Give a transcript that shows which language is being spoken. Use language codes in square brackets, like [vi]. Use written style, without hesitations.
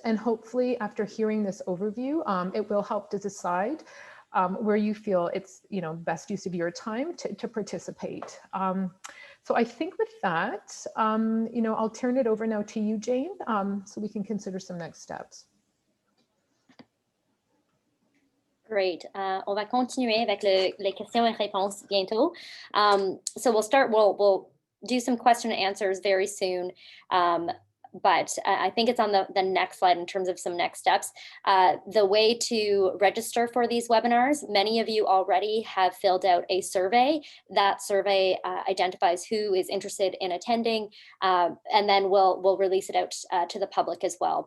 [en] And hopefully after hearing this overview, it will help to decide where you feel it's best use of your time to participate. So I think with that, I'll turn it over now to you, Jane, so we can consider some next steps. Great. [fr] On va continuer avec les questions et réponses bientôt. [en] So we'll do some question and answers very soon. But I think it's on the next slide in terms of some next steps. The way to register for these webinars, many of you already have filled out a survey. That survey identifies who is interested in attending, and then we'll release it out to the public as well.